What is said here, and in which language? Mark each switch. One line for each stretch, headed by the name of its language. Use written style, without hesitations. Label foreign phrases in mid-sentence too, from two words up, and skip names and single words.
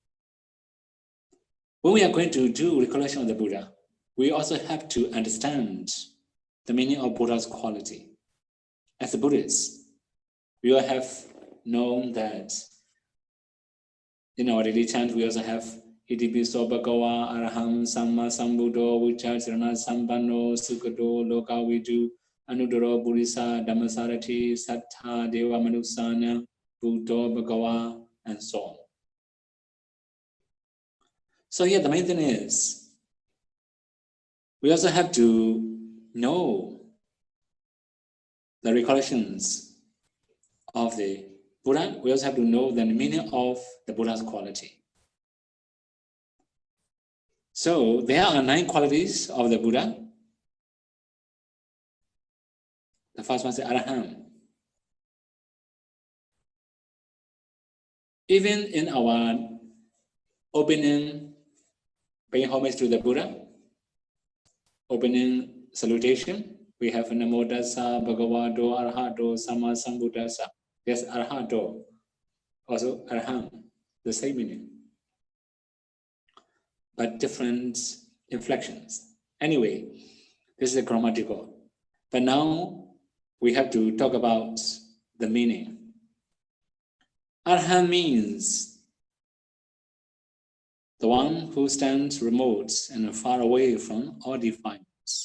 English: When we are going to do recollection of the Buddha, we also have to understand the meaning of Buddha's quality. As a Buddhist, we all have known that in our daily chant, we also have
Pali: Itipiso Bhagava Araham Samma Sambuddho Vichacharana Sampanno Sukado Lokavidu Anudoro Buddhisa Dhammasarati Sattha Deva Manusana Buddho Bhagava
English: and so on. So here the main thing is, we also have to know the recollections of the Buddha. We also have to know the meaning of the Buddha's quality. So there are 9 qualities of the Buddha. The first one is Araham. Even in our opening, paying homage to the Buddha, opening salutation, we have
Pali: Namo Tassa Bhagavato Arahato Samma Sambuddhassa.
English: Yes, Arahato, also Araham, the same meaning, but different inflections. Anyway, this is grammatical. But now we have to talk about the meaning. Arahant means the one who stands remote and far away from all defilements.